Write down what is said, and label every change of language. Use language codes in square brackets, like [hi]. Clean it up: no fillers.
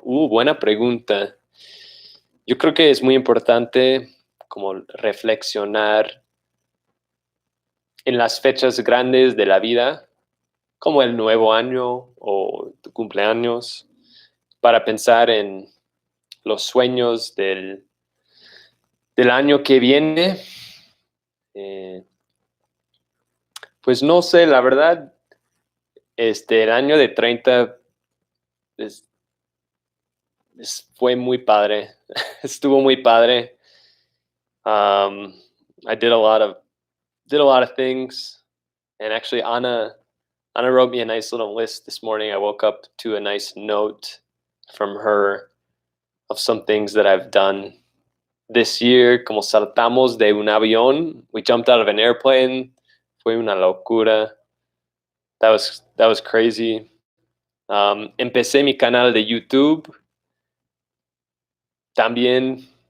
[es] Buena pregunta. Yo creo que es muy importante como reflexionar en las fechas grandes de la vida, como el nuevo año o tu cumpleaños, para pensar en los sueños del año que viene. Eh, pues no sé, la verdad, el año de 30 es- fue muy padre. Estuvo muy padre. [en] Um, I did a lot of things, and actually Anna wrote me a nice little list this morning. I woke up to a nice note from her of some things that I've done this year, [es] como saltamos de un avión. [en] We jumped out of an airplane. [es] Fue una locura. [en] That was crazy. [es] Empecé mi canal de YouTube también.